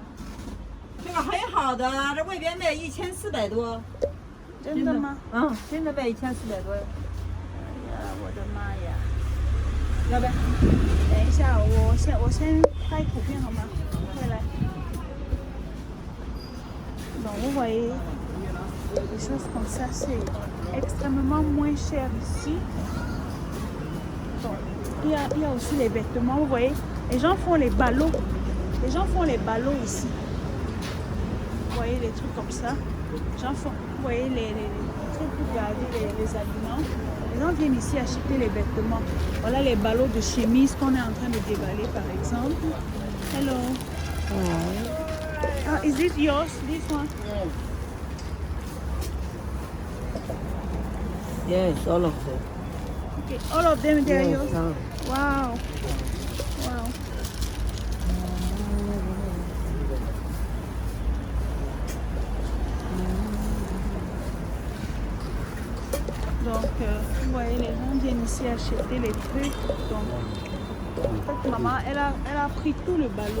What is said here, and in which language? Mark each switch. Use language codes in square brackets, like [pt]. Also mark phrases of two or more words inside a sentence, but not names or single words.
[zh] 这个很好的，这外边卖1400多。真的吗？嗯，真的卖1400多。哎呀，我的妈呀！要不要？等一下，我先拍图片好吗？ [fr] 回来。Donc vous voyez, des choses comme ça, c'est extrêmement moins cher ici. Donc, il y a aussi les vêtements, vous voyez, les gens font les ballots. Les gens font les ballots ici. Vous voyez les trucs comme ça. Les gens font, vous voyez les trucs pour garder les aliments. Les gens viennent ici acheter les vêtements. Voilà les ballots de chemise qu'on est en train de déballer par exemple. [en] Hello. Is this yours? This one? Yes, all of them. Okay, all of them they are Yes, yours? Wow. Wow. [fr] Donc, vous voyez, les gens viennent ici acheter les trucs. Donc, en fait, maman, elle a pris tout le ballot.